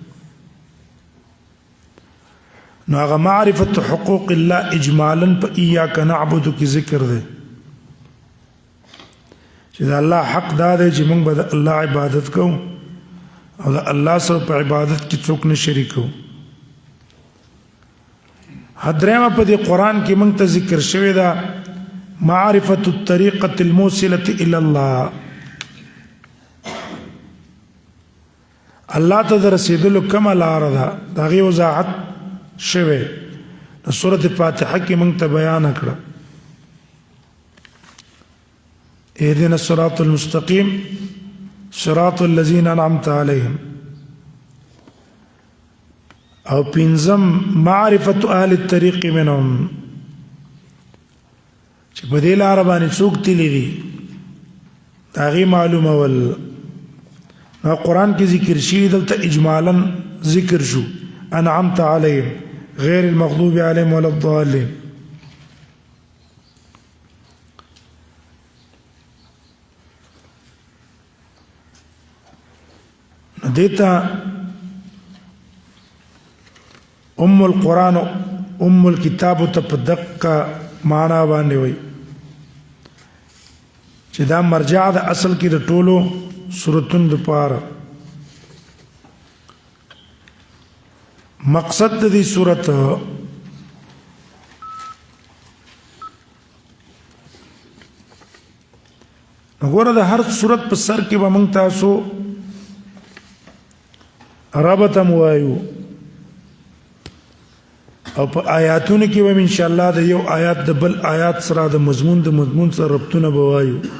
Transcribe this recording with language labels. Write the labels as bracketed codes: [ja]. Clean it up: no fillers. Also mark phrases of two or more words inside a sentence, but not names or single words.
[ps] نو هغه معرفت حقوق الله اجمالا په [ar] اياک نعبد [ps] کې ذکر ده چې د الله حق دا دی چې موږ به د الله عبادت کوو او د الله سره په عبادت کې څوک نه شریکو حدرمه په دې قرآن کې موږ ته ذکر شوی دا معرفت [ar] الطريقه الموصله الى الله [ps] الله ته رسیدلو کومه لار ده دا غي وضاحت شوه د سورۃ فاتحه کې موږ ته بیان کړه [ar] اهدنا الصراط المستقيم صراط الذين انعمت عليهم [ps] او پنځم معرفت [ar] اهل الطريق منهم [ps] چې په دې لار باندې څوک تللی دي دا غي معلومه ول قرآن کی ذکر شي دلته اجمالا ذکر شو [ar] انعمت علیهم غیر المغضوب علیهم ولا الضالین. [ps] دیتا [ar] ام القرآن ام الكتاب [ps] ته په دقه معنا باندې وای چې دا مرجع د اصل کې د ټولو سورتونو لپاره. مقصد د دې سورت وګوره د هر سورت په سر کې به موږ تاسو ربط موایو او په آیاتونو کې به ان شاء الله د یو آیات د بل آیات سره د مضمون سره ربطونه به وایو.